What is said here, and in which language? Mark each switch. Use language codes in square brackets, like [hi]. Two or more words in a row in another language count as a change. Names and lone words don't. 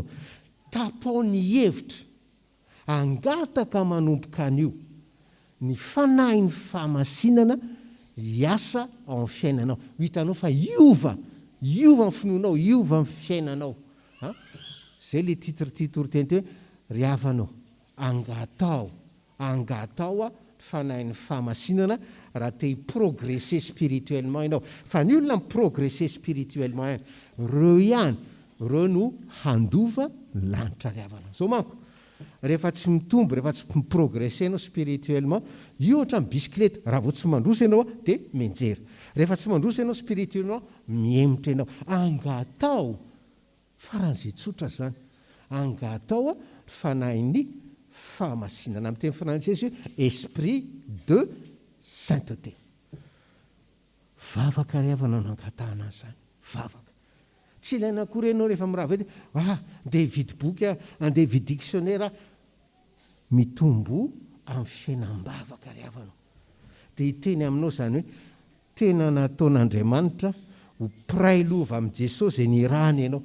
[mg] Tapao ny hevitra, angataka manomboka an'io ny fanahin'ny fahamasinana hiasa ao amin'ny fiainanao. Hitanao fa iova ny finoanao, iova ny fiainanao. Zay le titriteny hoe ry havanao, angatao a fanahin'ny fahamasinana raha te [fr] progresser spirituellement [mg] ianao. Fa ny olona [fr] miprogresser spirituellement [mg] reo no handova lanitra ry havanao. Zao manko, rehefa tsy mitombo, rehefa tsy miprogresser ianao spirituellement, io ohatra ny bisikileta, raha vao tsy mandroso ianao dia mianjera. Rehefa tsy mandroso ianao spirituellement, miemotra ianao. Angatao, faran'izay tsotra zany. Angatao a fanahin'ny fahamasinana. Amin'ny teny frantsay [fr] esprit de sainteté. [mg] Vavaka ry havana no angatahana an'izany. Vavaka. Tsy ilaina akory ianao rehefa mirava ety, andeha hividy boky, andeha hividy dictionnaire, mitombo amin'ny fiainam-bavaka ry havanao. Dia hiteny aminao izany hoe tena nataon'Andriamanitra ho prailova amin'ny Jesosy izay nirahany ianao.